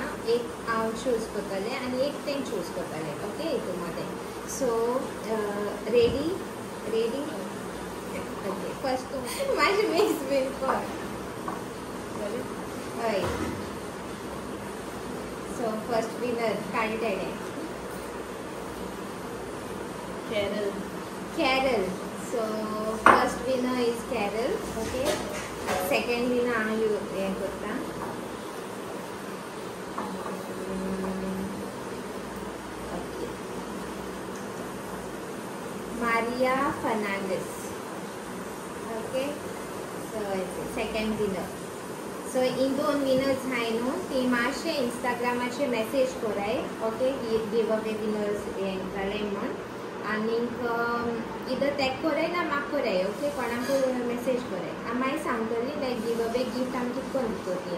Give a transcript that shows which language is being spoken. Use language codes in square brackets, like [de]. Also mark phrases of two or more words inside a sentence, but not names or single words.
[kok] एक हांव चूज करतलें आनी एक तें चूज करतलें. ओके हितून मध्ये. [en] so ready ready. okay first [kok] तूं माझी मिक्स बीन कर. हय सो [en] first winner [kok] काड तेणें Carol. Carol. [en] So first winner is Carol. Okay. Second winner [kok] हांव हें करता. [en] Okay. Maria Fernandez. Okay. So second winner. So in [kok] दोन winners हाय न्हू ती मातशे इंस्टाग्रामाचे मेसेज कराय. [en] okay give away winners [kok] हें जालें म्हण. आनीक इधर टॅग कराय ना म्हाका कराय. ओके कोणाक मेसेज कराय. हांव मागीर सांगतली लायक [en] give away gift [kok] आमी कितकोन दितली.